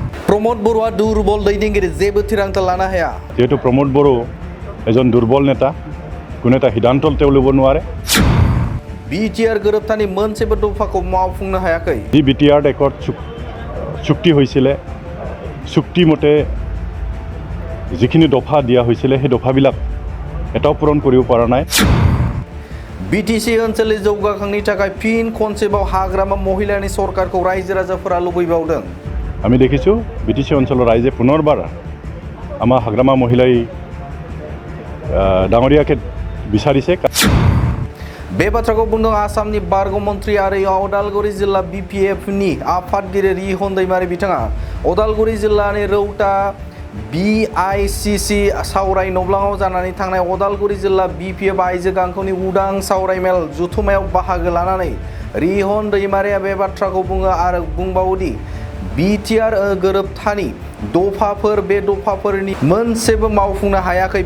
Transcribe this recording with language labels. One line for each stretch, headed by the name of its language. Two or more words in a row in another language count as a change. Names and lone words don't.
Bodo: प्रमोद बरुआ दुर्बल दैदेनगिरि जेबो थिरांथा लानो हाया।
Assamese: যিহেতু প্ৰমোদ বৰু এজন দুৰ্বল নেতা কোনো এটা সিদ্ধান্ত তেওঁ ল'ব নোৱাৰে।
Bodo: बिटिआर गोरोबथानि मोनसेबो दफाखौ मावफुंनो हायाखै।
Assamese: যি বিটিআৰ একত চুক্তি হৈছিলে চুক্তি মতে যিখিনি দফা দিয়া হৈছিলে সেই দফাবিলাক এটাও পূৰণ কৰিব পৰা নাই।
Bodo: बिटिसि ओनसोलनि जौगाखांनि थाखाय फिन खनसेबाव हाग्रामा महिलानि सरकारखौ रायजो राजाफोरा लुबैबावदों।
Assamese: আমি দেখিছোঁ বিটিসি অঞ্চলৰ ৰাইজে পুনৰবাৰ আমাৰ হাগ্ৰামা মহিলাই ডাঙৰীয়াকে বিচাৰিছে।
Bodo: बे बाथ्राखौ बुंदों आसामनि बारग' मन्त्रि आरो उदालगुरि जिल्ला बिपिएफनि आफादगिरि रिहन दैमारि बिथाङा उदालगुरि जिल्लानि रौता बिआइसिसि सावराय नब्लाङाव जानानै थांनाय उदालगुरि जिल्ला बिपिएफ आइजो गांखौनि उदां सावरायमेल जुथुमायाव बाहागो लानानै रिहन दैमारिया बे बाथ्राखौ बुङो आरो बुंबावोदि बिटिआर गोरोबथानि दफाफोर बे दफाफोरनि मोनसेबो मावफुंनो हायाखै।